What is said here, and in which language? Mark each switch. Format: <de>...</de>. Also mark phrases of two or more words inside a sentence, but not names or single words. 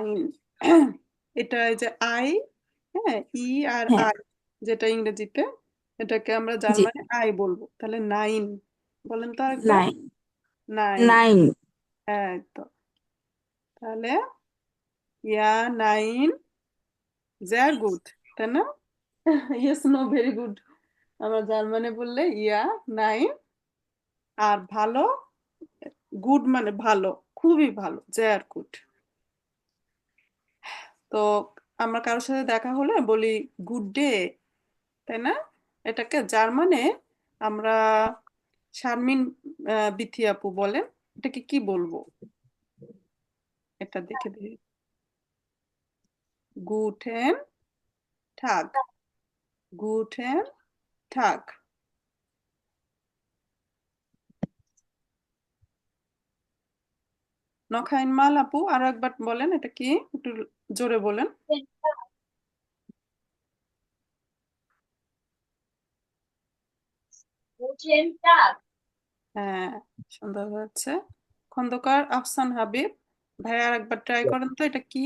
<bn>নাইন। এটা এই যে আই, হ্যাঁ, ই আর হ্যাঁ আই, যেটা ইংরেজিতে, এটাকে আমরা জি জার্মানে আই বলবো। তাহলে নাইন বলেন তো আরেকবার।</bn> <de>নাইন নাইন, নাইন</de> <bn>হ্যাঁ তো। তাহলে</bn> <de>ja nein sehr gut,</de> <bn>তাই না?</bn> <en>yes no very good.</en> <bn>আমরা জার্মানে বললে</bn> <de>ja nein,</de> <bn>আর ভালো, গুড মানে ভালো, খুবই ভালো,</bn> <de>sehr gut।</de> <bn>তো আমরা কারোর সাথে দেখা হলে বলি</bn> <en>good day,</en> <bn>তাই না? এটাকে জার্মানে আমরা, শারমিন বিথি আপু বলেন, এটাকে কি বলবো? এটা দেখে দিই।</bn> <de>guten Tag, guten Tag. noch einmal</de> <bn>আপু, আরো একবার বলেন, এটা কি, একটু জোরে বলেন। হ্যাঁ, সুন্দর হচ্ছে। খন্দকার আফসান হাবিব ভাইয়া আর একবার ট্রাই করেন তো, এটা কি?</bn>